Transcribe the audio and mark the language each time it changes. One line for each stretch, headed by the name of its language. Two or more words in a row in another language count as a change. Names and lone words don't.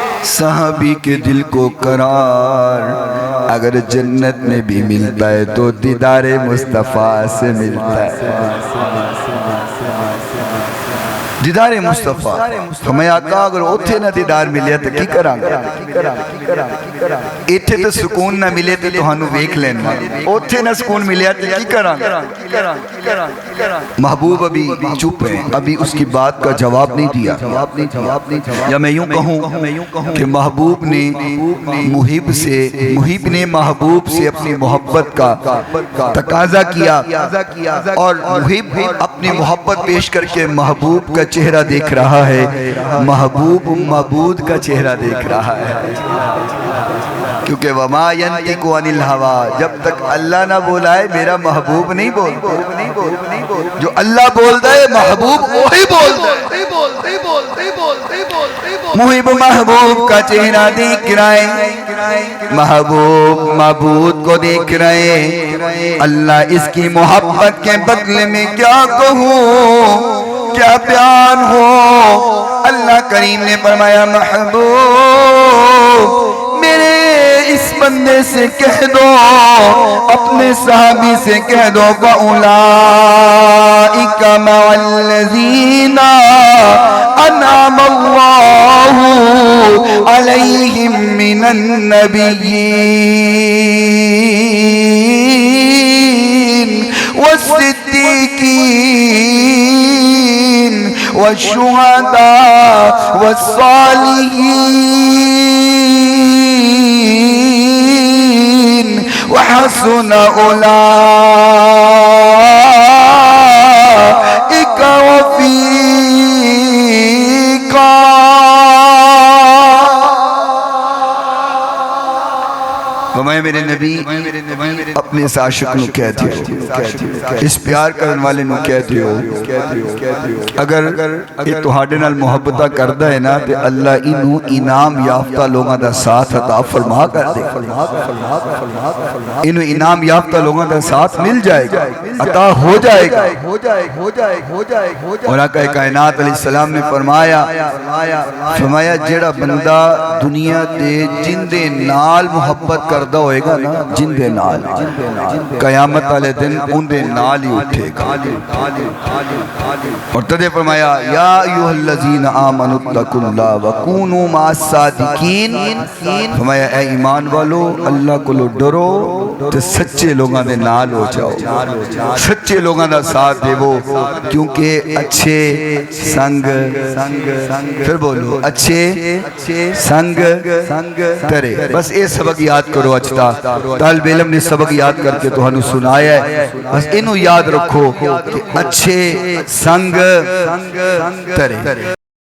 Urdu: صحابی کے دل کو قرار اگر جنت میں بھی ملتا ہے تو دیدار مصطفیٰ سے ملتا ہے۔
Punjabi: دیدار مصطفیٰ فرمایا آقا اگر اوتھے نہ دیدار ملیا تو کی کرانگا، ایتھے تو سکون نہ ملے تو ہنو ویک لینا، اوتھے نہ سکون ملیا تو کی کرانگا۔
Urdu: محبوب ابھی چپ ہیں، ابھی اس کی بات کا جواب نہیں دیا، یا میں یوں کہوں کہ محبوب نے محب نے محبوب سے اپنی محبت کا تقاضا کیا اور محب اپنی محبت پیش کر کے محبوب کا چہرہ دیکھ رہا ہے، محبوب معبود کا چہرہ دیکھ رہا ہے، کیونکہ
Arabic: وَمَا يَنْتِقُ عَنِ الْهَوَىٰ
Urdu: جب تک اللہ نہ بولا ہے میرا محبوب نہیں بولتا، جو اللہ بولتا ہے محبوب وہی بولتا ہے۔ محب محبوب کا چہرہ دیکھ رہے، محبوب معبود کو دیکھ رہے، اللہ اس کی محبت کے بدلے میں کیا کہوں، کیا بیان ہو۔ اللہ کریم نے فرمایا محبوب میرے اس بندے سے کہہ دو، اپنے صحابی سے کہہ دو فَأُولَئِكَ
Arabic: مَعَ الَّذِينَ أَنْعَمَ اللَّهُ عَلَيْهِمْ مِنَ النَّبِيِّينَ وَالصِّدِّيقِينَ وَالشُّهَدَاءِ وَالصَّالِحِينَ وَحَسُنَ أُولَئِكَ رَفِيقًا۔
Punjabi: فرمایا میرے نبی اپنے اس عاشق نو کہہ دیو، اس پیار کرن والے نو کہہ دیو اگر یہ تہاڈے نال محبتہ کردہ ہے نا تے اللہ انہوں انعام یافتہ لوگاں دا ساتھ عطا فرما کر دے، انہوں انعام یافتہ لوگاں دا ساتھ مل جائے گا، عطا ہو جائے گا۔ اور آقا کائنات
Arabic: علیہ السلام
Punjabi: نے فرمایا جیڑا بندہ دنیا دے جن دے نال محبت کردہ ہوئے گا نا، جن دے نال قیامت والے دن ان دے نال ہی اٹھے گا۔ اور تدے فرمایا
Arabic: یا ایوہ الذین آمنوا اتقوا اللہ وکونوا مع الصادقین،
Punjabi: فرمایا اے ایمان والو اللہ کو لو ڈرو تو سچے لوگاں دے نال ہو جاؤ، سچے لوگاں دا ساتھ دے وہ، کیونکہ اچھے سنگ پھر بولو اچھے سنگ ترے۔ بس اے سبق یاد کرو، اچھتا طالب علم نے سبق یاد کر کے تو ہنو سنایا ہے، بس انہوں یاد رکھو کہ اچھے سنگ ترے۔